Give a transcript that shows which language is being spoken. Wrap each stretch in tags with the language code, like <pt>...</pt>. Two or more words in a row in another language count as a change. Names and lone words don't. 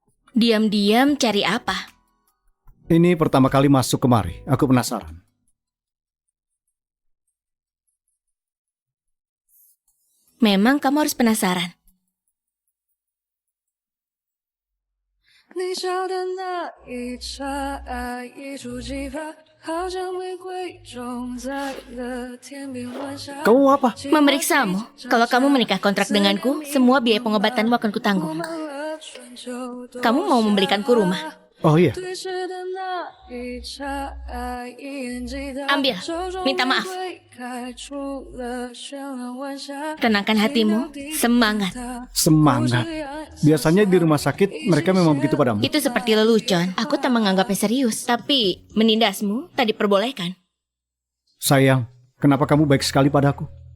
<id>Diam-diam cari apa? Ini pertama kali masuk kemari. Aku penasaran. Memang kamu harus penasaran.</id> <zh>你笑的那一刹，爱一触即发，好像玫瑰种在了天边晚霞。</zh> <id>Kamu apa? Memeriksamu. Kalau kamu menikah kontrak denganku, semua biaya pengobatanmu akan kutanggung. Kamu mau membelikanku rumah? Oh iya.</id> <zh>对视的那一刹，爱一眼即达，</zh> <id>Ambil,</id> <zh>手中</zh> <id>minta maaf.</id> <zh>玫瑰开出了绚烂晚霞。</zh> <id>Tenangkan hatimu, semangat. Semangat. Biasanya di rumah sakit mereka memang begitu padamu. Itu seperti lelucon. Aku tak menganggapnya serius. Tapi menindasmu tak diperbolehkan. Sayang, kenapa kamu baik sekali padaku?</id>